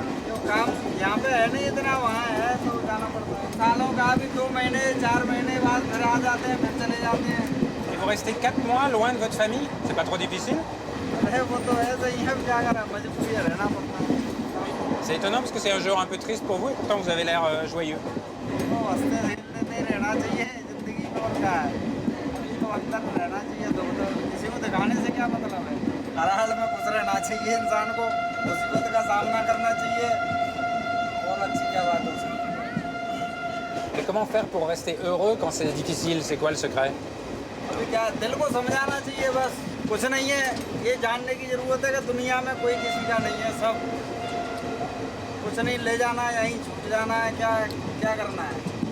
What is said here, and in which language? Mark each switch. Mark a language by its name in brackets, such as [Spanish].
[Hindi] जो काम यहाँ पे है नहीं इतना, वहाँ है तो जाना पड़ता है। सालों का भी 2 महीने 4 महीने बाद फिर आ जाते हैं, फिर चले जाते हैं। [French] Et vous restez 4 mois loin de votre famille? C'est pas trop difficile? [Hindi] अरे वो तो ऐसे ही है, क्या करें, मजबूरी है, रहना पड़ता है। [French] C'est étonnant parce que c'est un jour un peu triste pour vous et pourtant vous avez l'air joyeux. [Hindi] तो हंसते खेलते रहना चाहिए जिंदगी में, और क्या है, तो अंदर रहना चाहिए। तो किसी को दिखाने से क्या मतलब है? हर हाल में खुश रहना चाहिए इंसान को, मुसीबत का सामना करना चाहिए, और अच्छी क्या बात हो सकती है। [French] Et comment faire pour rester heureux quand c'est difficile? C'est quoi le secret? [Hindi] अभी क्या, दिल को समझाना चाहिए बस, कुछ नहीं है। ये जानने की ज़रूरत है कि दुनिया में कोई किसी का नहीं है, सब कुछ नहीं, ले जाना है, यहीं छूट जाना है, क्या क्या करना है।